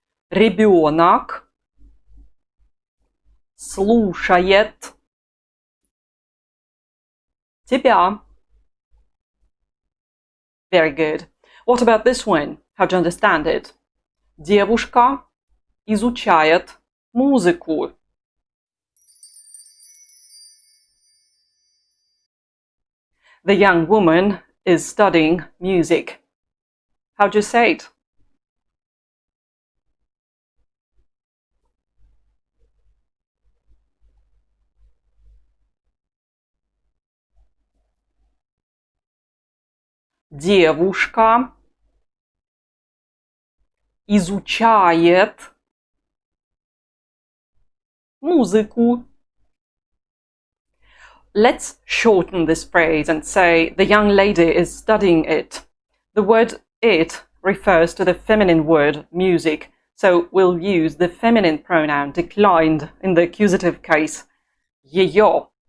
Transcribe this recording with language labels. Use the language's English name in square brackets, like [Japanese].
[Russian] Ребенок слушает тебя. [English] Very good. What about this one? How do you understand it? [Russian] Девушка изучает музыку. [English] The young woman is studying music. How do you say it? [Russian] Девушка изучает музыку. [English] Let's shorten this phrase and say the young lady is studying it. The word it refers to the feminine word music, so we'll use the feminine pronoun declined in the accusative case. [Russian] Ее.